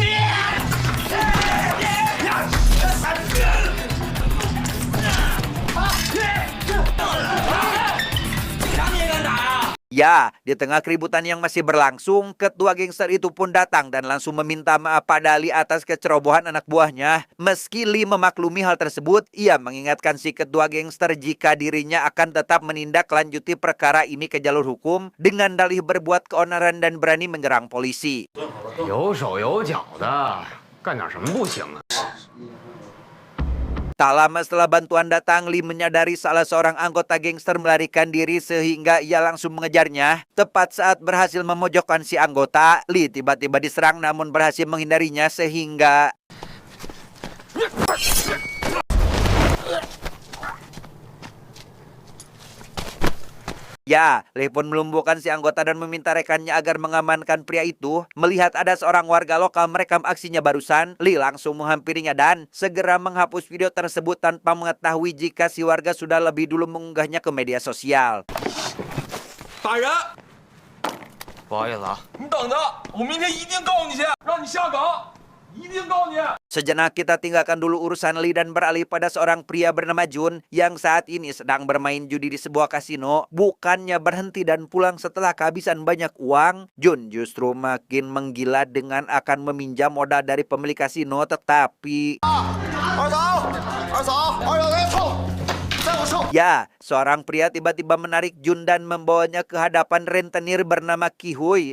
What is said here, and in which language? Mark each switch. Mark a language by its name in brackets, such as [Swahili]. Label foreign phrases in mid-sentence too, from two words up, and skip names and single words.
[Indonesian] ya, di tengah keributan yang masih berlangsung, ketua gangster itu pun datang dan langsung meminta maaf pada Lee atas kecerobohan anak buahnya. Meski Lee memaklumi hal tersebut, ia mengingatkan si ketua gangster jika dirinya akan tetap menindaklanjuti perkara ini ke jalur hukum dengan dalih berbuat keonaran dan berani menyerang polisi. [Chinese] 有手有脚的，干点什么不行啊？ [Indonesian] Tak lama setelah bantuan datang, Lee menyadari salah seorang anggota gangster melarikan diri sehingga ia langsung mengejarnya. Tepat saat berhasil memojokkan si anggota, Lee tiba-tiba diserang namun berhasil menghindarinya sehingga ya, Lee pun melumpuhkan si anggota dan meminta rekannya agar mengamankan pria itu. Melihat ada seorang warga lokal merekam aksinya barusan, Lee langsung menghampirinya dan segera menghapus video tersebut tanpa mengetahui jika si warga sudah lebih dulu mengunggahnya ke media sosial. [Chinese] 打人！不好意思啊，你等着，我明天一定告你去，让你下岗，一定告你。 [Indonesian] Sejenak kita tinggalkan dulu urusan Lee dan beralih pada seorang pria bernama Jun yang saat ini sedang bermain judi di sebuah kasino. Bukannya berhenti dan pulang setelah kehabisan banyak uang, Jun justru makin menggila dengan akan meminjam modal dari pemilik kasino, tetapi ya, seorang pria tiba-tiba menarik Jun dan membawanya ke hadapan rentenir bernama Kihui.